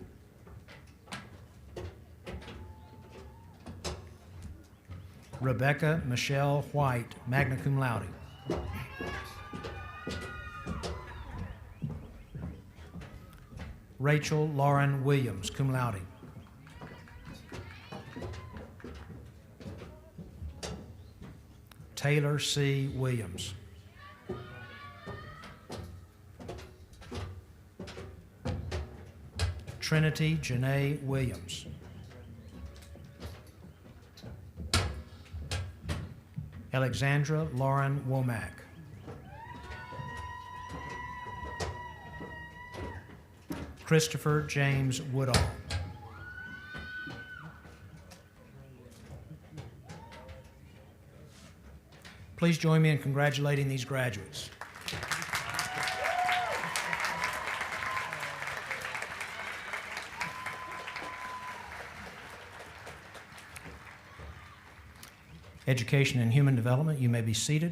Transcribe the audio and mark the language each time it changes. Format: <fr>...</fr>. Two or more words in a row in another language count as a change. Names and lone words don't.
<en>Rebecca Michelle White,</en> <la>magna cum laude.</la> <en>Rachel Lauren Williams,</en> <la>cum laude.</la> <en>Taylor C. Williams. Trinity Janae Williams. Alexandra Lauren Womack. Christopher James Woodall. Please join me in congratulating these graduates. Education and Human Development, you may be seated.</en>